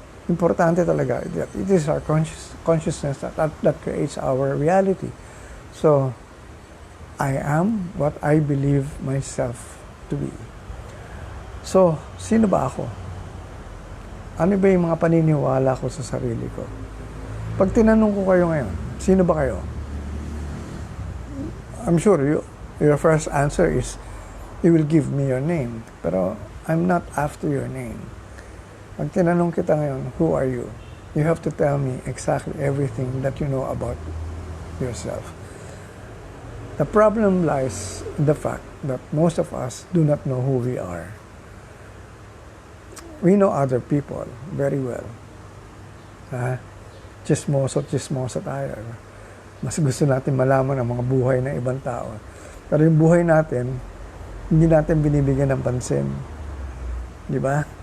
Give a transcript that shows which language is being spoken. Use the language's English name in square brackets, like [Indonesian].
[Filipino] Importante talaga [English] that it is our consciousness that creates our reality. So, I am what I believe myself to be. [Filipino] So, sino ba ako? Ano ba yung mga paniniwala ko sa sarili ko? Pag tinanong ko kayo ngayon, sino ba kayo? [English] I'm sure your first answer is, you will give me your name. Pero, I'm not after your name. [Filipino] Pag tinanong kita ngayon, [English] who are you? You have to tell me exactly everything that you know about yourself. The problem lies in the fact that most of us do not know who we are. We know other people very well. [Filipino] Chismoso tayo. Mas gusto natin malaman ang mga buhay ng ibang tao. Pero yung buhay natin, hindi natin binibigyan ng pansin. Di ba?